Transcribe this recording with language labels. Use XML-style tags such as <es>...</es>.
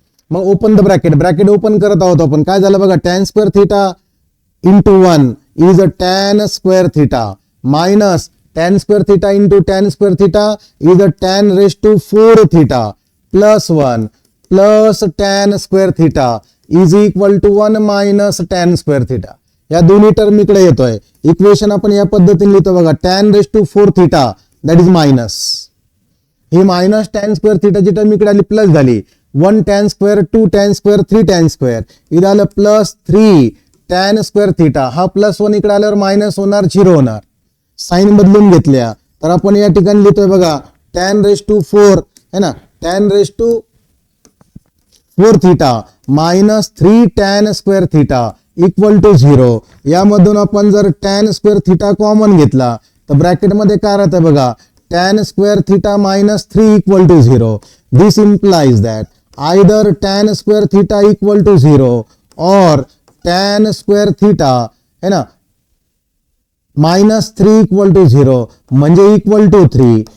<en>मग open the bracket</en> <mr>open करत आहोत आपण काय झालं बघा</mr> <en>Tan square theta into 1 is a tan square theta minus tan square theta into tan square theta is a tan raised to 4 theta plus 1 plus tan square theta is equal to 1 minus tan square theta.</en> <mr>या दोन्ही term इकडे येतोय. Equation आपण या पद्धतीने लिहितो बघा tan raised to 4 theta that is minus he minus tan square theta ची टर्म इकडे आली प्लस झाली 1 tan square 2 tan square 3 tan square इथं आलं प्लस 3 टॅन स्क्वेअर थिटा हा प्लस 1 इकडे आल्यावर मायनस होणार 0 होणार. साइन बदलून घेतल्या तर आपण या ठिकाणी लिहितोय बघा टॅन रेस टू 4 है ना tan raise to 4 theta minus 3 tan square theta equal to 0. यामधून आपण जर टॅन स्क्वेअर थिटा कॉमन घेतला तर ब्रॅकेट मध्ये काय राहतं बघा tan square theta minus 3 equal to 0.</mr> <en>This implies that either tan square theta equal to 0 और tan square theta है ना minus 3 equal to 0 म्हणजे equal to 3.</en>